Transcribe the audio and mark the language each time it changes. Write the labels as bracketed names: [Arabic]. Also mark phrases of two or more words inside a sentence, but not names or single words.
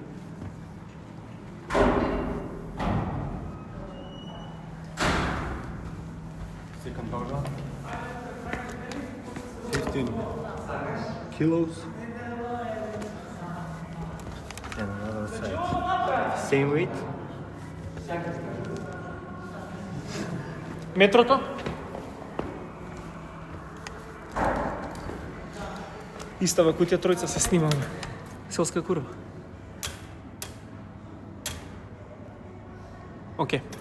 [English] Second barbell. 15 kilos. And another side, same weight. [Macedonian] Метрото? Истава кутија тројца се снимаме. Селска курва. Океј.